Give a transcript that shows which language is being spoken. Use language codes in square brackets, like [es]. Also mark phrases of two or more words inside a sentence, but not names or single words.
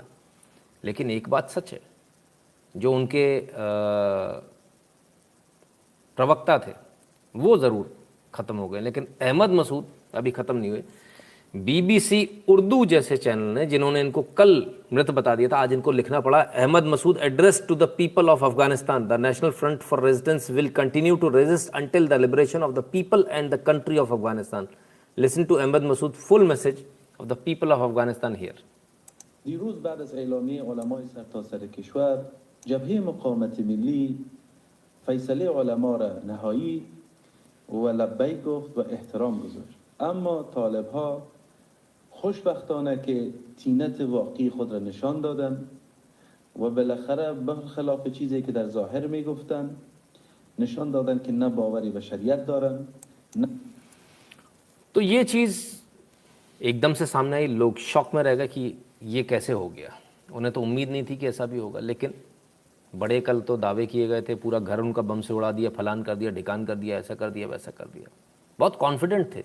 [hi] लेकिन एक बात सच है, जो उनके प्रवक्ता थे वो ज़रूर ख़त्म हो गए, लेकिन अहमद मसूद अभी ख़त्म नहीं हुए। BBC उर्दू जैसे चैनल ने, जिन्होंने इनको कल मृत बता दिया था, आज इनको लिखना पड़ा, [en] Ahmad Massoud address to the people of Afghanistan, the National Front for Resistance will continue to resist until the liberation of the people and the country of Afghanistan. Listen to Ahmad Massoud full message of the people of Afghanistan here. [fa] دیروز بعد از اعلامیه علمای سرتاسر کشور جبهه مقاومت ملی فیصله علما را نهایی و لبیک گفت و احترام گذاشت. اما طالب ها خوشبختانه که تینت واقعی خود را نشان دادن و بالاخره برخلاف چیزی که در ظاهر می گفتن نشان دادن که نه باوری به شریعت دارن نه. [hi] तो ये चीज़ एकदम से सामने आई, लोग शॉक में रह गए कि ये कैसे हो गया। उन्हें तो उम्मीद नहीं थी कि ऐसा भी होगा, लेकिन बड़े कल तो दावे किए गए थे, पूरा घर उनका बम से उड़ा दिया, फलान कर दिया, ढिकान कर दिया, ऐसा कर दिया, वैसा कर दिया, बहुत कॉन्फिडेंट थे।